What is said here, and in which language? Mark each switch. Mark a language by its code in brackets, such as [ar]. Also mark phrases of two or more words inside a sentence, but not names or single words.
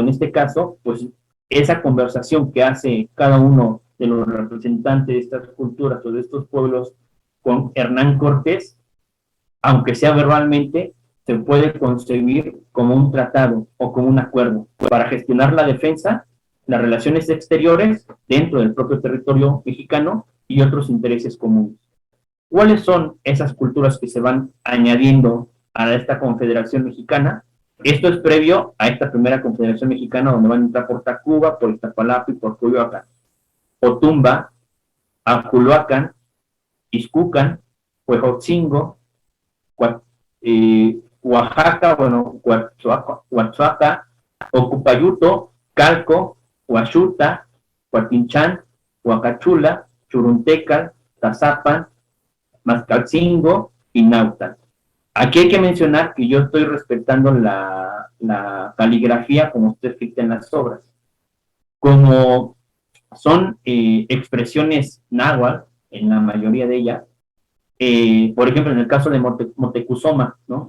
[es] En este caso, pues esa conversación que hace cada uno de los representantes de estas culturas o de estos pueblos con Hernán Cortés, aunque sea verbalmente, se puede concebir como un tratado o como un acuerdo para gestionar la defensa, las relaciones exteriores dentro del propio territorio mexicano y otros intereses comunes. ¿Cuáles son esas culturas que se van añadiendo a esta Confederación Mexicana? Esto es previo a esta primera Confederación Mexicana, donde van a entrar por Tacuba, por Iztapalapa y por Coyoacán. Otumba, Aculuacan, Ixcucan, Huejotzingo, Oaxaca, bueno, Huachuaca, Ocupayuto, Calco, Huachuta, Huatinchán, Huacachula, Churuntecal, Tazapan, Mascalcingo y Nautan. Aquí hay que mencionar que yo estoy respetando la caligrafía como está escrita en las obras. Como son expresiones náhuatl, en la mayoría de ellas, por ejemplo, en el caso de Motecuzoma, ¿no?